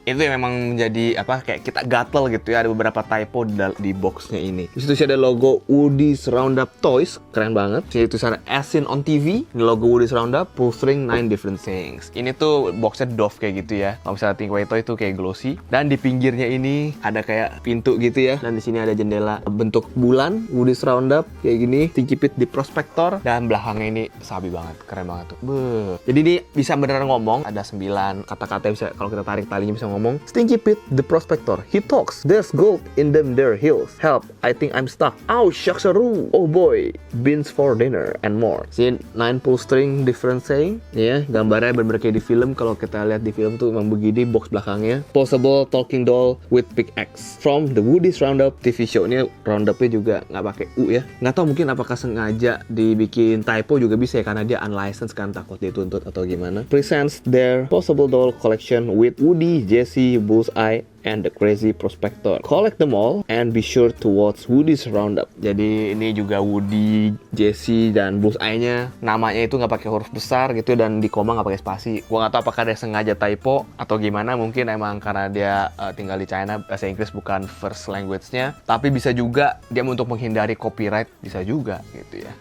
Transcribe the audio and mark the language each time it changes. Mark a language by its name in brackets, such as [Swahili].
[Indonesian] Itu yang memang menjadi apa, kayak kita gatel gitu ya, ada beberapa typo di boxnya ini. Di situ sih ada logo Woody's Roundup Toys, keren banget. Di situ sana [English] as seen on TV, [Indonesian] ini logo Woody's Roundup, [English] pulling 9 different things. [Indonesian] Ini tuh boxnya Dove kayak gitu ya. Kalau misalnya Thinkway Toy itu kayak glossy, dan di pinggirnya ini ada kayak pintu gitu ya. Dan di sini ada jendela bentuk bulan, Woody's Roundup kayak gini, Stinky Pete di Prospector, dan belakangnya ini sabi banget, keren banget tuh. Beuh. Jadi ini bisa beneran ngomong, ada 9 kata-kata bisa kalau kita tarik talinya bisa ngomong. [English] Stinky Pete the Prospector, he talks, there's gold in them there hills. Help, I think I'm stuck. Ow, shucks a roo. Oh boy, beans for dinner and more. See 9 pull string different saying. [Indonesian] Ya, gambarnya bener-bener kayak di film. Kalau kita lihat di film tuh emang begini box belakangnya. [English] Posable talking doll with pickaxe from the Woody's Roundup TV show. [Indonesian] Ini roundupnya juga nggak pakai U ya. Nggak tahu mungkin apakah sengaja dibikin typo juga bisa ya, karena dia unlicensed kan, takut dituntut atau gimana. [English] Presents their possible doll collection with Woody, Jessie, Bullseye, and the Crazy Prospector. Collect them all and be sure to watch Woody's Roundup. [Indonesian] Jadi ini juga Woody, Jessie, dan Bullseye-nya namanya itu nggak pakai huruf besar gitu, dan di koma nggak pakai spasi. Gua nggak tahu apakah dia sengaja typo atau gimana. Mungkin emang karena dia tinggal di China, bahasa Inggris bukan first language-nya. Tapi bisa juga dia untuk menghindari copyright, bisa juga gitu ya.